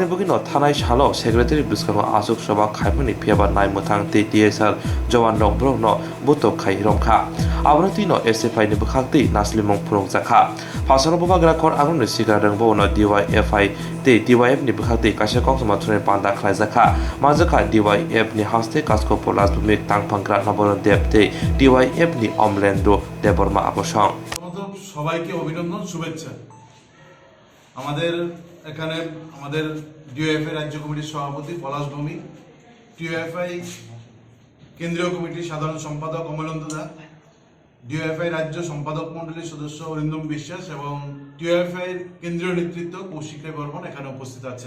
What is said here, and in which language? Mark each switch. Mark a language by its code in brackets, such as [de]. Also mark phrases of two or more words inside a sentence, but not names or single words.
[trp] बुगिनो थानाय साल सेक्रेटारि बिस्कानो आसुक सभा खायफोरनि फेबा नाय मोथां दै DSR जवान रं ब्रनो बुतो खाय रंखा आबोनि तिनो SFI नि बखाक्ति नासलिमं फुरंजाखा फासनो बबाग्रा खर आंनो सिगार रंबो उनो DYFI दै DYF नि बखाक्ति कासे कक्समा थुने पान्दा खायजाखा माजखा DYF नि हास्टे कास्को पोलास बुमिक तांफांग्रा नबरन देब दै DYF नि अमलेंदु देबरमा आबसं [bn] সবাইকে অভিনন্দন শুভেচ্ছা। আমাদের এখানে আমাদের ডিওএফআই রাজ্য কমিটির সভাপতি পলাশ ভৌমিক, ডিওএফআই কেন্দ্রীয় কমিটির সাধারণ সম্পাদক অমলেন্দু দা, ডিওএফআই রাজ্য সম্পাদক মণ্ডলীর সদস্য অরিন্দম বিশ্বাস এবং ডিওএফআই কেন্দ্রীয় নেতৃত্ব কৌশিক রায় বর্মন এখানে উপস্থিত আছেন।